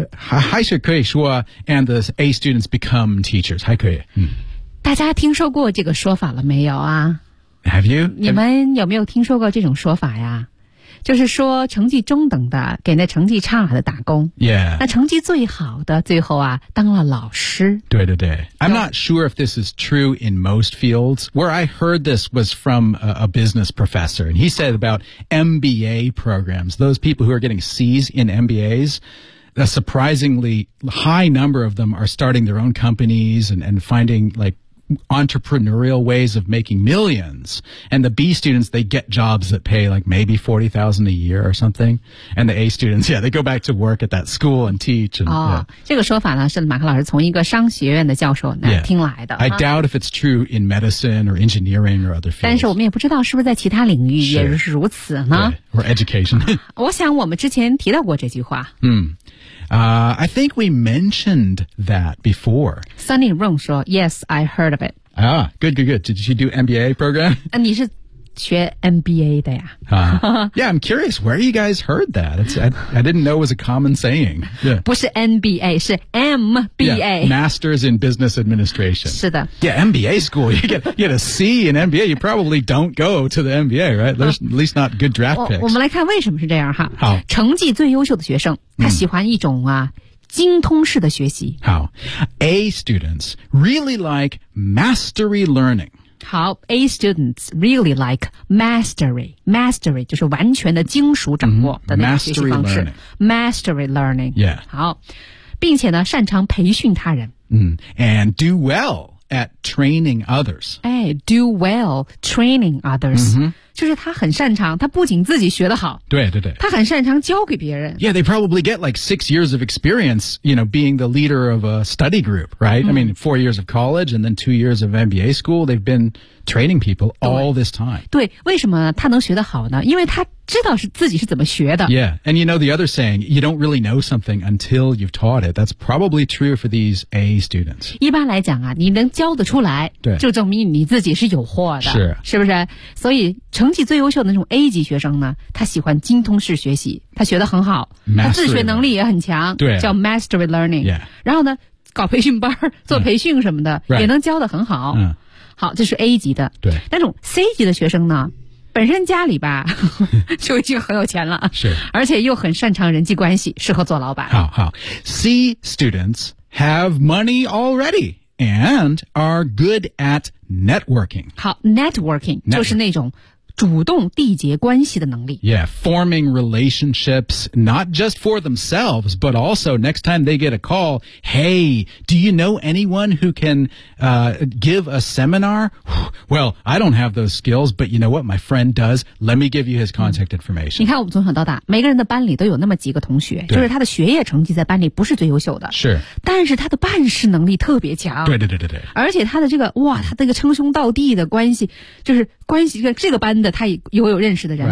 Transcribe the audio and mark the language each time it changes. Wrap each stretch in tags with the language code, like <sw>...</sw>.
<zh>还是可以说</zh> <en>and the A students become teachers,</en> <zh>还可以。大家听说过这个说法了没有啊？</zh> <en>Have you?</en> <zh>你们有没有听说过这种说法呀？就是说成绩中等的给那成绩差的打工。</zh> <en>Yeah.</en> <zh>那成绩最好的最后啊当了老师。对对对。</zh> <en>I'm not sure if this is true in most fields. Where I heard this was from a business professor. And he said about MBA programs, those people who are getting C's in MBAs, a surprisingly high number of them are starting their own companies and finding like,entrepreneurial ways of making millions. And the B students, they get jobs that pay like maybe $40,000 a year or something. And the A students, yeah, they go back to work at that school and teach. And,、 yeah.</en> <zh>这个说法呢是马克老师从一个商学院的教授那、</zh> <en>yeah.</en> <zh>听来的。</zh> <en>I doubt if it's true in medicine or engineering or other fields.</en> <zh>但是我们也不知道是不是在其他领域也是如此呢</zh> <en>Or education.</en> <zh>我想我们之前提到过这句话。</zh> <en>I think we mentioned that before. Sunny Rong 说 Yes, I heard of it. Ah, good, good, good. Did she do MBA program?</en> <zh>你是学 MBA 的呀、</zh> <en>Yeah, I'm curious where you guys heard that. I didn't know it was a common saying.、Yeah.</en> <zh>不是 MBA, 是 MBA.</zh> <en>Yeah, Masters in Business Administration.</en> <zh>是的。</zh> <en>Yeah, MBA school. You get a C in MBA, you probably don't go to the MBA, right? There's at least not good draft picks.</en> <zh>我们来看为什么是这样哈。好。成绩最优秀的学生他喜欢一种啊、精通式的学习。</zh> <en>好。A students really like mastery learning. How A students really like mastery.</en> <zh>Mastery 就是完全的精熟掌握的那个学习方式。</zh> <en>Mastery learning. Yeah.</en> <zh>好。并且呢擅长培训他人。</zh> <en>And do well at training others.</en> <zh>哎 ,</zh> <en>do well training others.、</en> <zh>就是他很擅长他不仅自己学得好。对对对。他很擅长教给别人。</zh> <en>Yeah, they probably get like 6 years of experience, you know, being the leader of a study group, right?、I mean, 4 years of college and then 2 years of MBA school, they've been training people all this time.</en> <zh>对为什么他能学得好呢因为他知道是自己是怎么学的。</zh> <en>Yeah, and you know the other saying, you don't really know something until you've taught it. That's probably true for these A students.</en> <zh>一般来讲啊你能教得出来对就证明你自己是有货的。是。是不是所以成绩最优秀的那种 A 级学生呢他喜欢精通式学习他学得很好、</zh> <en>mastery、</en> <zh>他自学能力也很强对叫 mastery learning、</zh> <en>yeah.</en> <zh>然后呢搞培训班做培训什么的、</zh> <en>right.</en> <zh>也能教得很好、好这是 A 级的对那种 C 级的学生呢本身家里吧就已经很有钱了是而且又很擅长人际关系适合做老板好好</zh> <en>C students have money already and are good at networking</en> <zh>好 networking 就是那种主动缔结关系的能力。</zh> <en>Yeah, forming relationships, not just for themselves, but also next time they get a call, hey, do you know anyone who can, give a seminar? Well, I don't have those skills, but you know what? My friend does. Let me give you his contact information.</en> <zh>你看我们从小到大每个人的班里都有那么几个同学就是他的学业成绩在班里不是最优秀的。是。但是他的办事能力特别强。对对对对对。而且他的这个哇他这个称兄道弟的关系就是关系这个班的他也有认识的人、</zh>